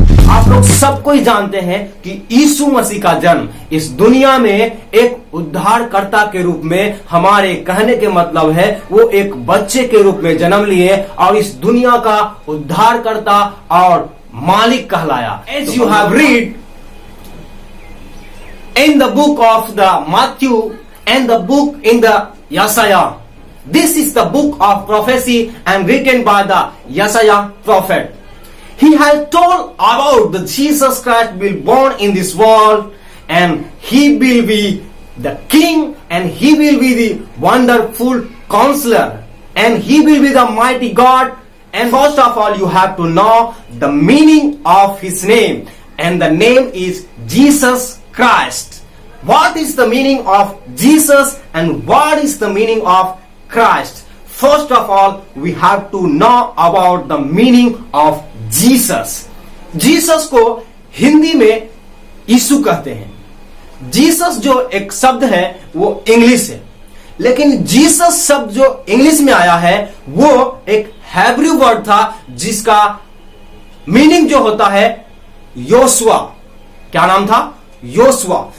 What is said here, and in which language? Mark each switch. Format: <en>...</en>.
<hi>आप लोग सब कोई जानते हैं कि यीशु मसीह का जन्म इस दुनिया में एक उद्धारकर्ता के रूप में, हमारे कहने के मतलब है वो एक बच्चे के रूप में जन्म लिए और इस दुनिया का उद्धारकर्ता और मालिक कहलाया।</hi> <en>As you have read in the book of the Matthew and the book in the Yesaiah, this is the book of prophecy and written by the Yesaiah prophet. He has told about the Jesus Christ will born in this world and he will be the king and he will be the wonderful counselor and he will be the mighty God. And first of all, you have to know the meaning of his name, and the name is Jesus Christ. What is the meaning of Jesus and what is the meaning of Christ? First of all, we have to know about the meaning of Jesus.</en> <hi>Jesus को हिंदी में यीशु कहते हैं। Jesus जो एक शब्द है वो English है, लेकिन जीसस शब्द जो इंग्लिश में आया है वो एक हेब्रू वर्ड था जिसका मीनिंग जो होता है योशुआ। क्या नाम था? योशुआ।</hi>